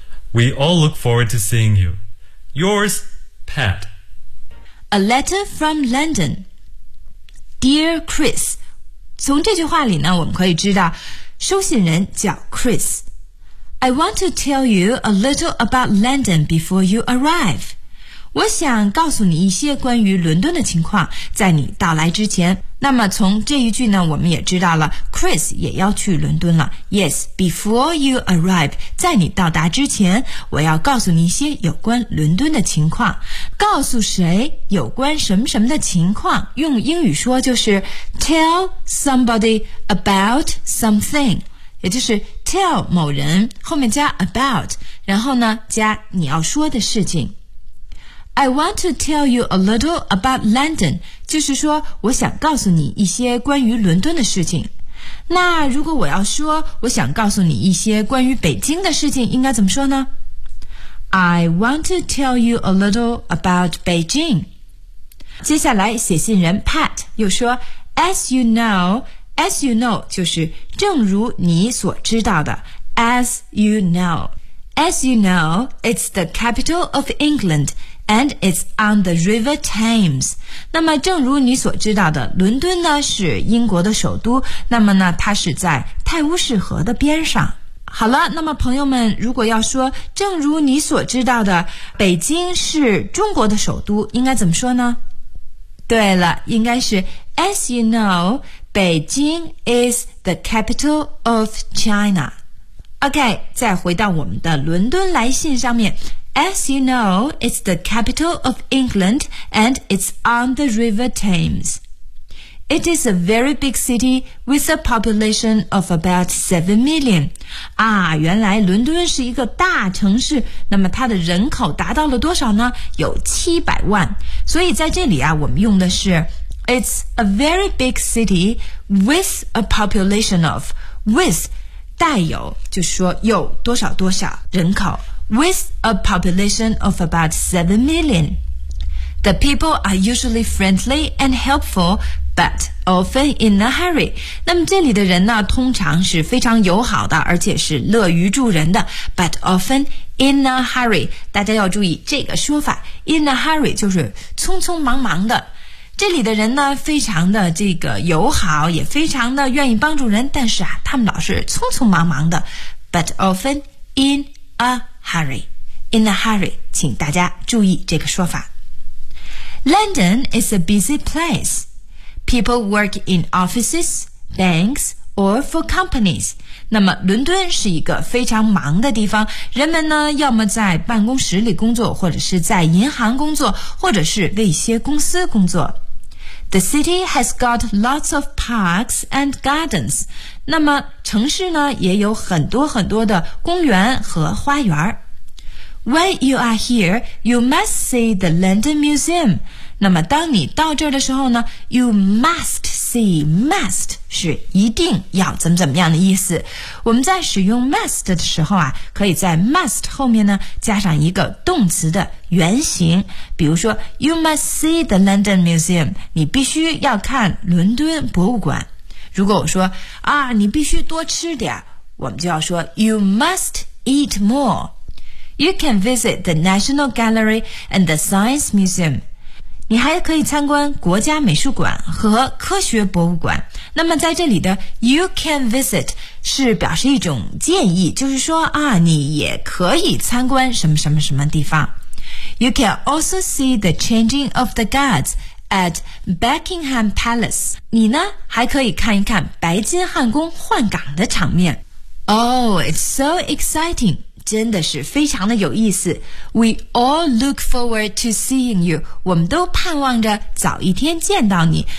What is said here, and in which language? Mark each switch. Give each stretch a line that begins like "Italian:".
English: We all look forward to seeing you. Yours, Pat. A letter from London. Dear Chris.
Chinese: 从这句话里呢，我们可以知道，收信人叫 Chris.
English: I want to tell you a little about London before you arrive.
Chinese: 我想告诉你一些关于伦敦的情况，在你到来之前。那么从这一句呢，我们也知道了 Chris 也要去伦敦了。
English: Yes, before you arrive,
Chinese: 在你到达之前，我要告诉你一些有关伦敦的情况。告诉谁有关什么什么的情况，用英语说就是
English: tell somebody about something,
Chinese: 也就是 tell 某人后面加 about, 然后呢加你要说的事情。
English: I want to tell you a little about London,
Chinese: 就是说我想告诉你一些关于伦敦的事情。那如果我要说我想告诉你一些关于北京的事情，应该怎么说呢？
English: I want to tell you a little about Beijing.
Chinese: 接下来写信人
English: Pat
Chinese: 又说
English: As you know
Chinese: 就是正如你所知道的
English: As you know, it's the capital of EnglandAnd it's on the River Thames.
Chinese: 那么正如你所知道的，伦敦呢是英国的首都，那么呢它是在泰晤士河的边上。好了，那么朋友们，如果要说正如你所知道的，北京是中国的首都，应该怎么说呢？对了，应该是
English: As you know, Beijing is the capital of China.
Chinese: OK, 再回到我们的伦敦来信上面。
English: As you know, it's the capital of England and it's on the River Thames. It is a very big city with a population of about 7 million.
Chinese: 啊，原来伦敦是一个大城市，那么它的人口达到了多少呢？有700万。所以在这里啊，我们用的是
English: It's a very big city with a population of, with
Chinese: 带有，就是说有多少多少人口。
English: With a population of about 7 million. The people are usually friendly and helpful, but often in a hurry.
Chinese: 那么这里的人呢，通常是非常友好的，而且是乐于助人的
English: but often in a hurry.
Chinese: 大家要注意这个说法
English: in a hurry
Chinese: 就是匆匆忙忙的。这里的人呢，非常的这个友好，也非常的愿意帮助人，但是啊，他们老是匆匆忙忙的
English: but often in a hurry, in a hurry,
Chinese: 请大家注意这个说法。
English: London is a busy place. People work in offices, banks, or for companies.
Chinese: 那么伦敦是一个非常忙的地方，人们呢要么在办公室里工作，或者是在银行工作，或者是为一些公司工作。
English: The city has got lots of parks and gardens.
Chinese: 那么城市呢也有很多很多的公园和花园。
English: When you are here, you must see the London Museum.
Chinese: 那么当你到这儿的时候呢 ,
English: you must see,
Chinese: must 是一定要怎么怎么样的意思。我们在使用 must 的时候啊，可以在 must 后面呢加上一个动词的原形。比如说 ,
English: you must see the London Museum,
Chinese: 你必须要看伦敦博物馆。如果我说啊你必须多吃点，我们就要说 ,
English: you must eat more. You can visit the National Gallery and the Science Museum.
Chinese: 你还可以参观国家美术馆和科学博物馆。那么在这里的
English: You can visit
Chinese: 是表示一种建议，就是说啊，你也可以参观什么什么什么地方。
English: You can also see the changing of the guards at Buckingham Palace.
Chinese: 你呢，还可以看一看白金汉宫换岗的场面。
English: Oh, it's so exciting!
Chinese: 真的是非常的有意思。
English: We all look forward to seeing you.
Chinese: 我们都盼望着早一天见到你。